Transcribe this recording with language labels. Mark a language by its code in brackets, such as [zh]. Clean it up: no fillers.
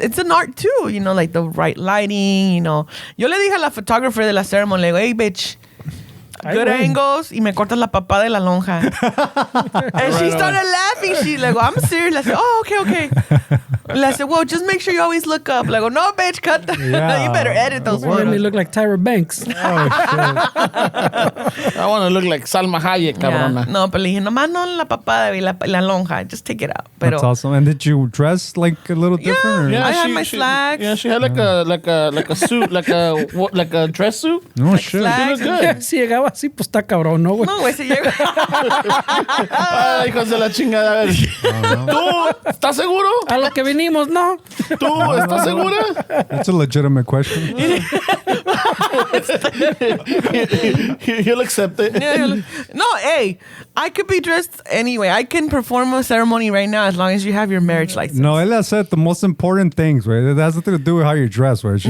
[en] It's an art too, you know, like the right lighting, you know. [es] Yo le dije a la [en] photographer [es] de la [en] ceremony, [es] le digo, [en] hey, bitch, good angles, [es] y me cortas la papada de la lonja. [en] And she started laughing. She's like, I'm serious. I said, oh, okay. I said, well, just make sure you always look up. Like, no, bitch, cut that. Yeah. You better edit those Made me photos. look like Tyra Banks. Oh shit! I want to look like Salma Hayek, cabrona. No, [es] pero le dije, nomás no la papada y la lonja. [en] Just take it out. [es] Pero, [en] That's awesome. And did you dress like a little different? Or? Yeah, I had my slacks. Yeah, she had like a suit, like a dress suit. No like shit. slacks. She looked good. [es] Si llegaba así, pues está cabrón, ¿no, güey? No, güey, se llega. Ay, hijos de la chingada. A ver. ¿Tú estás seguro? A lo que vinimos, ¿no? ¿Tú estás segura? [en] That's a legitimate question. He'll accept it. No, hey, I could be dressed anyway. I can perform a ceremony right now as long as you have your marriage license. No, Ella said the most important things, right? It has nothing to do with how you dress, right? She